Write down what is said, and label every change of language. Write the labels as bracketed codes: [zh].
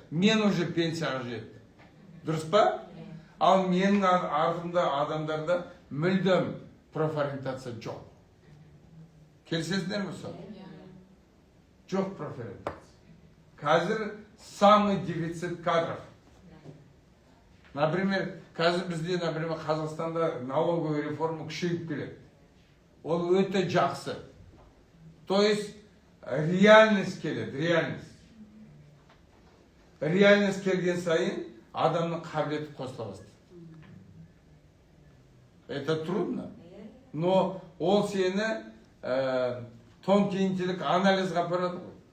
[kk] Мен уже пенсияға жеттім. Дұрыс па? Ал менің артымда адамдарда мүлдем профориентация жоқ. Келісесіздер ме сол? Жоқ профориентация. Қазір [ru] самый дефицит кадров. [kk] Например, қазір бізде, например, Қазақстанда [ru] налоговая реформа [kk] күшейіп келеді. Ол өте жақсы. То есть реальность келеді, реальность. Реальность келген сайын адамның қабілеті қосыла бастайды. [ru] Это трудно. Но [kk] ол сені [ru] тонкий интеллект [kk] анализға апарады ғой.